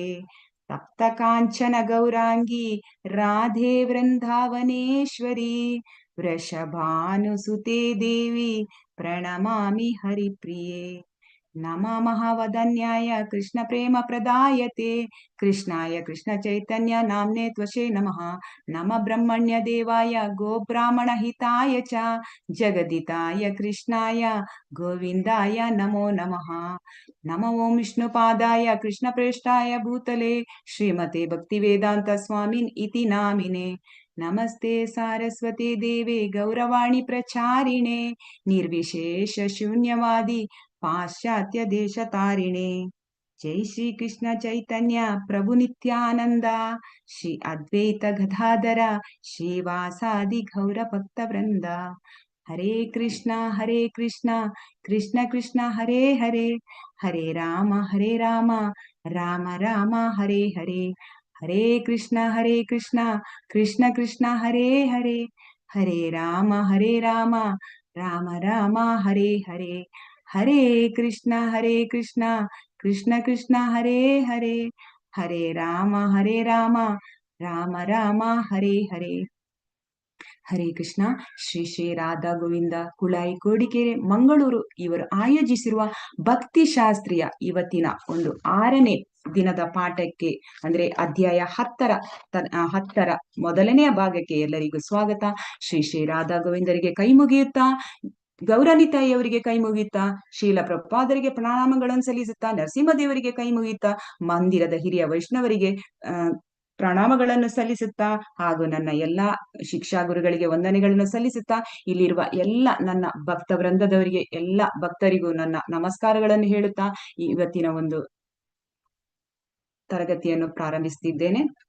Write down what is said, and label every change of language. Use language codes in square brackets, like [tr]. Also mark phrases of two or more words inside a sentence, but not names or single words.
[sa] ತಪ್ತ ಕಾಂಚನ ಗೌರಾಂಗಿ ರಾಧೆ ವೃಂದಾವನೇಶ್ವರಿ ವೃಷಭಾನುಸುತೆ ದೇವಿ ಪ್ರಣಮಾಮಿ ಹರಿಪ್ರಿಯೆ. ನಮಃ ವದನ್ಯಾಯ ಕೃಷ್ಣ ಪ್ರೇಮ ಪ್ರದಾಯತೆ ಕೃಷ್ಣಾಯ ಕೃಷ್ಣ ಚೈತನ್ಯ ನಾಮ್ನೆ ತ್ವಶೇ ನಮಃ. ನಮ ಬ್ರಹ್ಮಣ್ಯ ದೇವಾಯ ಗೋಬ್ರಾಹ್ಮಣ ಹಿತಾಯ ಚ ಜಗದಿತಾಯ ಕೃಷ್ಣಾಯ ಗೋವಿಂದಾಯ ನಮೋ ನಮಃ. ನಮೋ ಓಂ ವಿಷ್ಣುಪಾದಾಯ ಕೃಷ್ಣ ಪ್ರೇಷ್ಠಾಯ ಭೂತಲೆ ಶ್ರೀಮತೆ ಭಕ್ತಿವೇದಾಂತ ಸ್ವಾಮಿನ್ ಇತಿ ನಾಮಿನೆ. ನಮಸ್ತೆ ಸಾರಸ್ವತಿ ದೇವೆ ಗೌರವಾಣಿ ಪ್ರಚಾರಿಣೆ ನಿರ್ವಿಶೇಷ ಶೂನ್ಯವಾದಿ ಪಾಶ್ಚಾತ್ಯ ದೇಶ ತಾರಿಣೆ. ಜೈ ಶ್ರೀ ಕೃಷ್ಣ ಚೈತನ್ಯ ಪ್ರಭು ನಿತ್ಯಾನಂದ ಶ್ರೀ ಅದ್ವೈತ ಗದಾಧರ ಶ್ರೀವಾಸಾದಿ ಗೌರ ಭಕ್ತ ವೃಂದ. ಹರೇ ಕೃಷ್ಣ ಕೃಷ್ಣ ಕೃಷ್ಣ ಹರೇ ಹರೇ, ಹರೇ ರಾಮ ರಾಮ ರಾಮ ಹರೇ ಹರೇ, ಹರೇ ಕೃಷ್ಣ ಕೃಷ್ಣ ಕೃಷ್ಣ ಹರೇ ಹರೇ, ಹರೇ ರಾಮ ರಾಮ ರಾಮ ಹರೇ ಹರೇ, ಹರೇ ಕೃಷ್ಣ ಕೃಷ್ಣ ಕೃಷ್ಣ ಹರೇ ಹರೇ, ಹರೇ ರಾಮ ರಾಮ ರಾಮ ಹರೇ ಹರೇ. ಹರೇ ಕೃಷ್ಣ. [kn] ಶ್ರೀ ಶ್ರೀ ರಾಧಾ ಗೋವಿಂದ ಕುಳಾಯಿ ಕೋಡಿಕೆರೆ ಮಂಗಳೂರು ಇವರು ಆಯೋಜಿಸಿರುವ ಭಕ್ತಿ ಶಾಸ್ತ್ರೀಯ ಇವತ್ತಿನ ಒಂದು 6ನೇ ದಿನದ ಪಾಠಕ್ಕೆ ಅಂದ್ರೆ ಅಧ್ಯಾಯ 10ರ ಮೊದಲನೆಯ ಭಾಗಕ್ಕೆ ಎಲ್ಲರಿಗೂ ಸ್ವಾಗತ. ಶ್ರೀ ಶ್ರೀ ರಾಧಾ ಗೋವಿಂದರಿಗೆ ಕೈ ಮುಗಿಯುತ್ತಾ, ಗೌರನಿತಾಯಿಯವರಿಗೆ ಕೈ ಮುಗಿಯುತ್ತಾ, ಶೀಲ ಪ್ರಭುಪಾದರಿಗೆ ಪ್ರಣಾಮಗಳನ್ನು ಸಲ್ಲಿಸುತ್ತಾ, ನರಸಿಂಹದೇವರಿಗೆ ಕೈ ಮುಗಿಯುತ್ತಾ, ಮಂದಿರದ ಹಿರಿಯ ವೈಷ್ಣವರಿಗೆ ಪ್ರಣಾಮಗಳನ್ನು ಸಲ್ಲಿಸುತ್ತಾ, ಹಾಗೂ ನನ್ನ ಎಲ್ಲಾ ಶಿಕ್ಷಾ ಗುರುಗಳಿಗೆ ವಂದನೆಗಳನ್ನು ಸಲ್ಲಿಸುತ್ತಾ, ಇಲ್ಲಿರುವ ಎಲ್ಲ ನನ್ನ ಭಕ್ತ ವೃಂದದವರಿಗೆ ಎಲ್ಲ ಭಕ್ತರಿಗೂ ನನ್ನ ನಮಸ್ಕಾರಗಳನ್ನು ಹೇಳುತ್ತಾ, ಇವತ್ತಿನ ಒಂದು ತರಗತಿಯನ್ನು ಪ್ರಾರಂಭಿಸುತ್ತಿದ್ದೇನೆ.